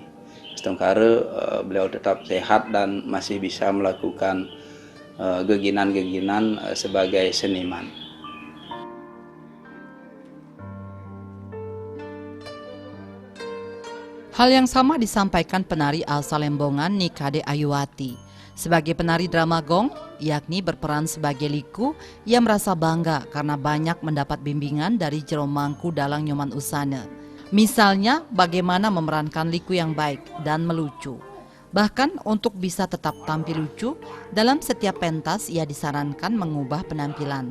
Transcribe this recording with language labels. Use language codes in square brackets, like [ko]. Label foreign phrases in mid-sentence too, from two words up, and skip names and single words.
[id] Setengkara beliau tetap sehat dan masih bisa melakukan geginan-geginan sebagai seniman. Hal yang sama disampaikan penari asal Lembongan Nikade Ayuwati. Sebagai penari drama gong, yakni berperan sebagai Liku, ia merasa bangga karena banyak mendapat bimbingan dari Jero Mangku Dalang Nyoman Usane. Misalnya, bagaimana memerankan Liku yang baik dan melucu. Bahkan untuk bisa tetap tampil lucu, dalam setiap pentas ia disarankan mengubah penampilan.